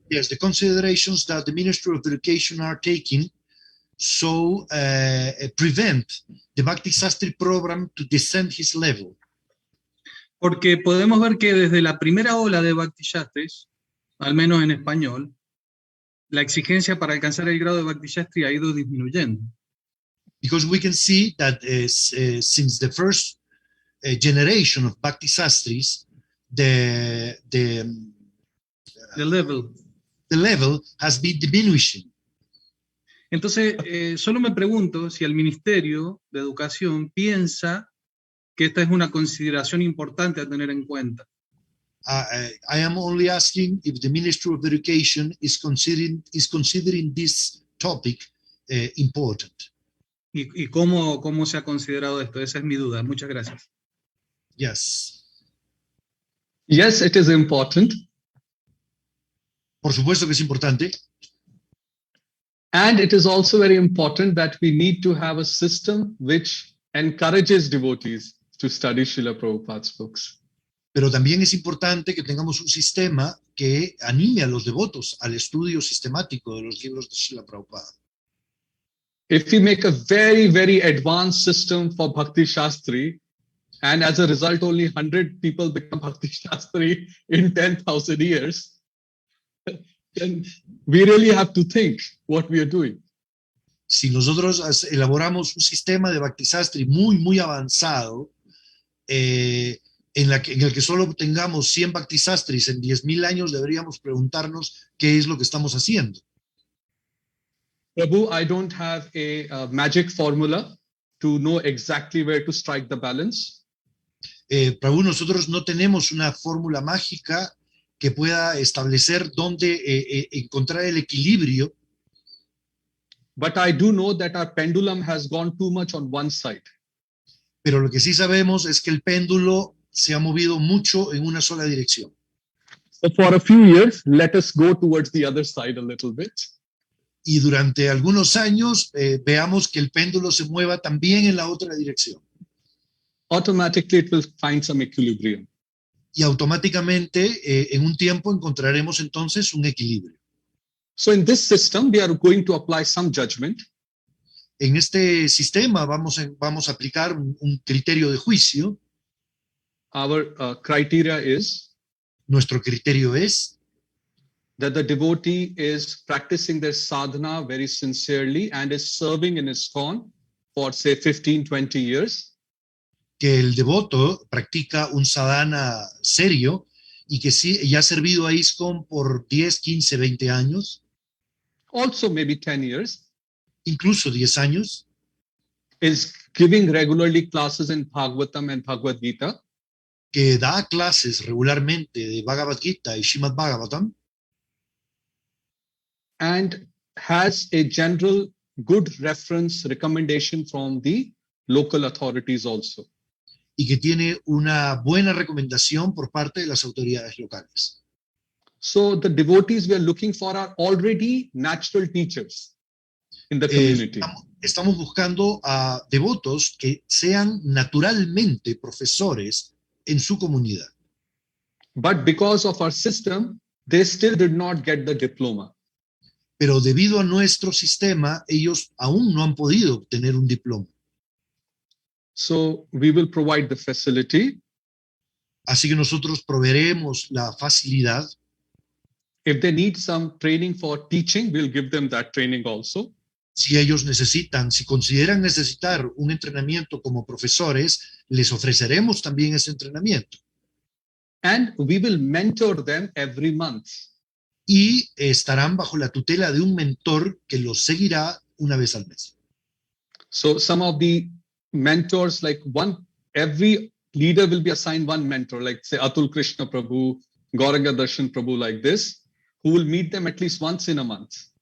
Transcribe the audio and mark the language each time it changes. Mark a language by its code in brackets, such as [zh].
[en] the considerations that the Ministry of Education are taking so prevent the Bhakti Shastri program to descend his level? [es] porque podemos ver que desde la primera ola de Bhakti Shastris, al menos en español, la exigencia para alcanzar el grado de Bhakti Shastri ha ido disminuyendo. [en] Because we can see that since the first generation of Bhakti Shastris, the level has been diminishing. [es] Entonces, solo me pregunto si el Ministerio de Educación piensa que esta es una consideración importante a tener en cuenta. [en] I am only asking if the Ministry of Education is considering this topic important. [es] ¿Y cómo se ha considerado esto? Esa es mi duda. Muchas gracias. [en] Yes. Yes, it is important. [es] Por supuesto que es importante. [en] And it is also very important that we need to have a system which encourages devotees to study Srila Prabhupada's books. [es] Pero también es importante que tengamos un sistema que anime a los devotos al estudio sistemático de los libros de Srila Prabhupada. [en] If we make a very, very advanced system for Bhakti Shastri, and as a result only 100 people become Bhakti Shastri in 10,000 years, then we really have to think what we are doing. [es] Si nosotros elaboramos un sistema de Bhakti Shastri muy, muy avanzado, en el que solo tengamos 100 Bhakti Shastris en 10,000 años, deberíamos preguntarnos qué es lo que estamos haciendo. [en] Prabhu, I don't have a magic formula to know exactly where to strike the balance. [es] Prabhu, nosotros no tenemos una fórmula mágica que pueda establecer dónde encontrar el equilibrio. [en] But I do know that our pendulum has gone too much on one side. [es] Pero lo que sí sabemos es que el péndulo se ha movido mucho en una sola dirección. [en] So for a few years, let us go towards the other side a little bit. [es] Y durante algunos años veamos que el péndulo se mueva también en la otra dirección. [en] Automatically, it will find some equilibrium. [es] Y automáticamente en un tiempo encontraremos entonces un equilibrio. [en] So in this system, we are going to apply some judgment. [es] En este sistema vamos a aplicar un criterio de juicio. [en] Our criteria is [es] Nuestro criterio es [en] that the devotee is practicing their sadhana very sincerely and is serving in ISKCON for say 15, 20 years. [es] que el devoto practica un sadhana serio y que sí, ya ha servido a ISKCON por 10, 15, 20 años, [en] Also maybe 10 years, [es] incluso 10 años, [en] is giving regularly classes in Bhagavatam and Bhagavad Gita, [es] que da clases regularmente de Bhagavad Gita y Srimad Bhagavatam, [en] and has a general good reference recommendation from the local authorities also. [es] y que tiene una buena recomendación por parte de las autoridades locales. [en] So the devotees we are looking for are already natural teachers in the community. [es] Estamos buscando a devotos que sean naturalmente profesores en su comunidad. [en] But because of our system, they still did not get the diploma. [es] Pero debido a nuestro sistema, ellos aún no han podido obtener un diploma. [en] So we will provide the facility. [es] Así que nosotros proveeremos la facilidad. [en] If they need some training for teaching, we'll give them that training also. [es] Si ellos necesitan, si consideran necesitar un entrenamiento como profesores, les ofreceremos también ese entrenamiento. [en] And we will mentor them every month. [es] Y estarán bajo la tutela de un mentor que los seguirá una vez al mes. [en] So some of the mentors, like every leader will be assigned one mentor, like say Atul Krishna Prabhu, Gauranga Darshan Prabhu, like this, who will meet them at least once in a month.